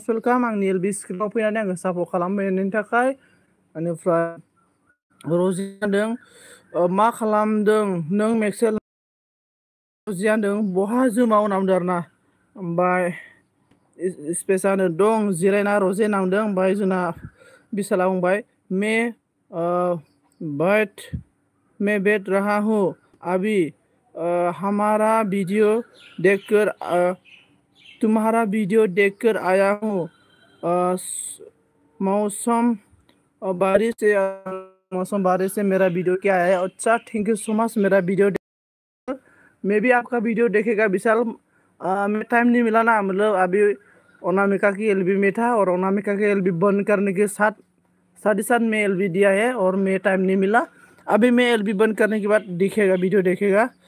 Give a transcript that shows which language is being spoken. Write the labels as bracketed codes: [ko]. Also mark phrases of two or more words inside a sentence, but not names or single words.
[brx] वेलकाम आंनि एलबि स्क्रिप्टआव फैनानै आङो सापर्ट खालामनायनि थाखाय बेनिफ्राय रजि होनदों मा खालामदों नों मेक्सेल रजिया होनदों बहा जोमाव नांदों आरो ना ओमफ्राय स्पेसानो दं जिरायना रजे नांदों ओमफ्राय जोंना बिशाला बुंबाय [hi] मैं बैठ रहा हूँ अभी हमारा वीडियो तुम्हारा वीडियो देखकर आया हूँ मौसम बारिश से मेरा वीडियो क्या है अच्छा [en] thank you so much [hi] मेरा वीडियो मैं भी आपका वीडियो देखेगा विशाल मैं टाइम नहीं मिला ना मतलब अभी अनामिका की एलबी में था और अनामिका की एलबी बंद करने के साथ ही साथ में एलबी दिया है और मैं टाइम नहीं मिला अभी मैं एलबी बंद करने के बाद दिखेगा वीडियो देखेगा